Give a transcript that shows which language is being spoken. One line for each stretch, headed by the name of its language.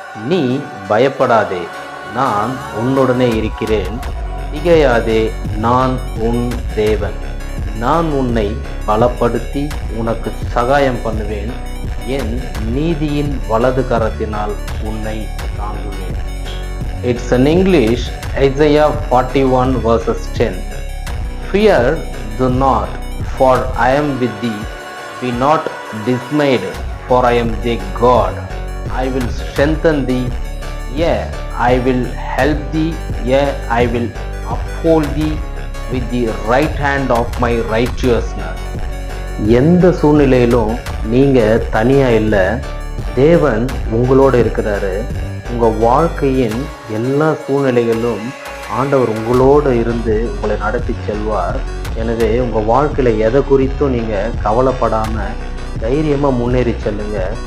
Tamil: நீ பயப்படாதே, நான் உன்னுடனே இருக்கிறேன். திகையாதே, நான் உன் தேவன். நான் உன்னை பலப்படுத்தி உனக்கு சகாயம் பண்ணுவேன். என் நீதியின் வலது கரத்தினால் உன்னை தாங்குவேன்.
English: It's in English, Isaiah 41 verses 10. Fear do not, for I am with thee. Be not dismayed, for I am thy God. I will strengthen thee, yea, I will help thee, yea, I will uphold thee with the right hand of my righteousness.
Tamil: எந்த சூழ்நிலையிலும் நீங்கள் தனியாக இல்லை. தேவன் உங்களோடு இருக்கிறாரு. உங்கள் வாழ்க்கையின் எல்லா சூழ்நிலைகளிலும் ஆண்டவர் உங்களோடு இருந்து உங்களை நடத்தி செல்வார். எனவே உங்கள் வாழ்க்கையில் எதை குறித்தும் நீங்கள் கவலைப்படாமல் தைரியமாக முன்னேறி செல்லுங்க.